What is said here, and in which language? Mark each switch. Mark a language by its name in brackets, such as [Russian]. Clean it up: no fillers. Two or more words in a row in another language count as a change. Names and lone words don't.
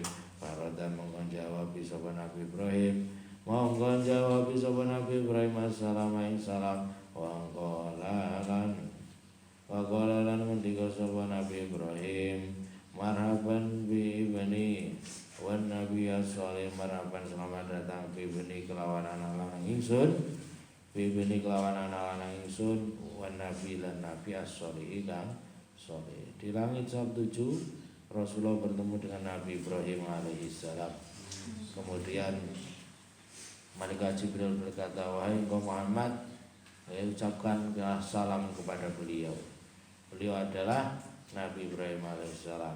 [Javanese] Farada mongko jawab sapa Nabi Ibrahim assalamu ing salam [Arabic] وقال [Javanese] lan ngendika sapa Nabi Ibrahim [Arabic] مرحبا بابني والنبي الصالح [Javanese] marhaban [Indonesian] selamat datang [Arabic] بابني [Javanese] kelawan anak lanang ingsun [Arabic] والنبي [Javanese] lan nabi as-salih kang saleh. [Indonesian] Di langit bab 7 Rasulullah bertemu dengan Nabi Ibrahim alaihissalam. Kemudian malaikat Jibril berkata, wahai engkau Muhammad, ucapkan salam kepada beliau. Beliau adalah Nabi Ibrahim alaihissalam.